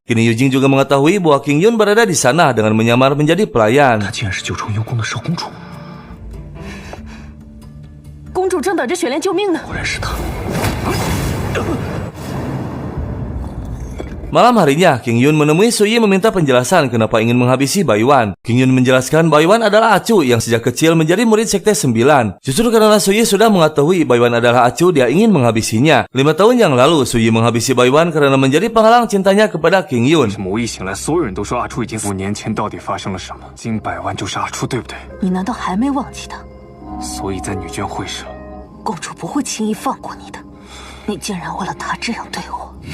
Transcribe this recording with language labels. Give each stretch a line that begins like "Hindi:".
Indonesian: Kini Yujing juga mengetahui bahwa King Yun berada di sana dengan menyamar menjadi pelayan.
Chinese: 她竟然是九重幽宫的少公主。公主正等着雪莲救命呢。果然是她。
Indonesian: Malam harinya, King Yun menemui Suyi meminta penjelasan kenapa ingin menghabisi Baiwan. King Yun menjelaskan Baiwan adalah Acu yang sejak kecil menjadi murid sekte 9. Justru karena Suyi sudah mengetahui Baiwan adalah Acu, dia ingin menghabisinya. 5 tahun yang lalu, Suyi menghabisi Baiwan karena menjadi penghalang cintanya kepada King Yun.
Chinese: 什么？我一醒来，所有人都说阿初已经死。5年前到底发生了什么？金百万就是阿初，对不对？你难道还没忘记他？所以在女眷会上，公主不会轻易放过你的。你竟然为了他这样对我！